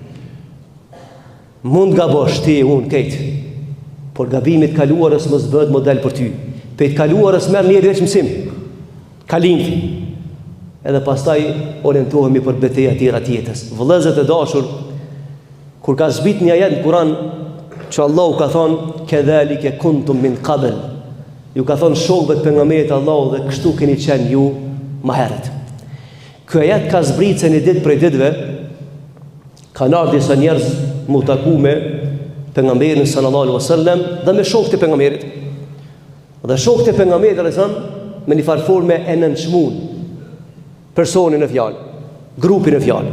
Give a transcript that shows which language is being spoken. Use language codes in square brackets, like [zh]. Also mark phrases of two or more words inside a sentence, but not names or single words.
[sq] Mund gabosh ti unë këtë, por gabimi të kaluarës mos bëhet model për ty. Pe të kaluarës merr njëri veç mësim, kalimti. Edhe pastaj orientohemi për betejat tjera të jetës. Vëllezër të dashur, kur ka zbrit një ajet në Kur'an që Allahu ka thonë [ar] كذلك كنتم من قبل, [sq] ju ka thonë shokëve të pejgamberit Allahu dhe kështu keni qenë ju më herët. Ky ajet ka zbrit se një ditë prej ditëve kanë ardhur disa njerëz mu taku me pejgamberin [ar] صلى الله عليه وسلم [sq] dhe me shokët e pejgamberit. Dhe shokët e pejgamberit me një farforme e nënçmuan personin e fjalë, grupin e fjalë.